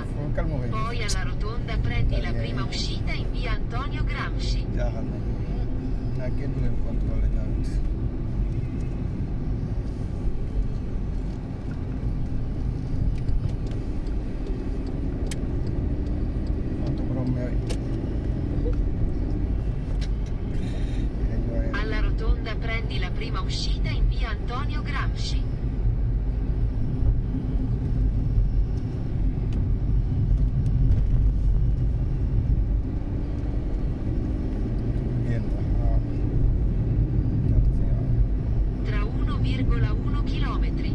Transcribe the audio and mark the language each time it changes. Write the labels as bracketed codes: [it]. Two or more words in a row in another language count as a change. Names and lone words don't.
[it] Poi alla rotonda prendi la prima uscita in via Antonio Gramsci. [id] Jangan. Nah, kita belum kontrolnya nanti. Untuk Romeo. [it] Alla rotonda prendi la prima uscita in via Antonio Gramsci. Tra 1,1 km.